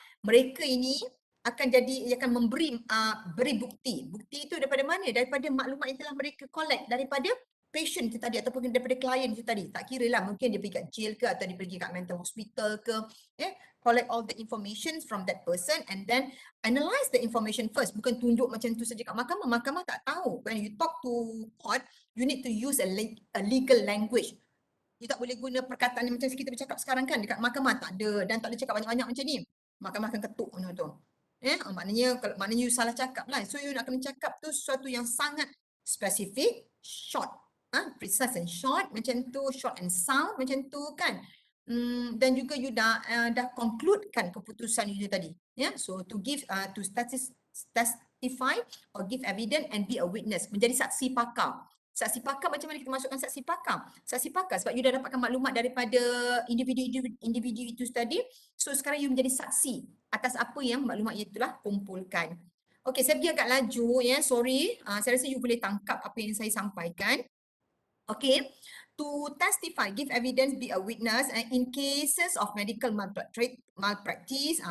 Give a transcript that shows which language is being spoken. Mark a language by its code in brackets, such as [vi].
[ms] mereka ini akan beri bukti. Bukti itu daripada mana? Daripada maklumat yang telah mereka collect daripada patient itu tadi ataupun daripada klien itu tadi. Tak kira lah, mungkin dia pergi kat jail ke atau dia pergi kat mental hospital ke. [en] Collect all the information from that person and then analyze the information first. [ms] Bukan tunjuk macam tu saja kat mahkamah. Mahkamah tak tahu. [en] When you talk to court, you need to use a legal language. [ms] You tak boleh guna perkataan yang macam kita bercakap sekarang kan dekat mahkamah, tak ada, dan tak boleh cakap banyak-banyak macam ni. Mahkamah akan ketuk macam tu. Maknanya you salah cakap lah. So you nak kena cakap tu sesuatu yang sangat spesifik, [en] short, precise and short [ms] macam tu, [en] short and sound [ms] macam tu kan. Dan juga you dah concludekan keputusan you tadi. [en] So to give to testify or give evidence and be a witness, [ms] menjadi saksi pakar. Saksi pakar, macam mana kita masukkan saksi pakar? Saksi pakar sebab you dah dapatkan maklumat daripada individu itu tadi. So sekarang you menjadi saksi atas apa yang maklumat itu telah kumpulkan. Okey, saya pergi agak laju sorry. Saya rasa you boleh tangkap apa yang saya sampaikan. [en] Okay, to testify, give evidence, be a witness in cases of medical malpractice.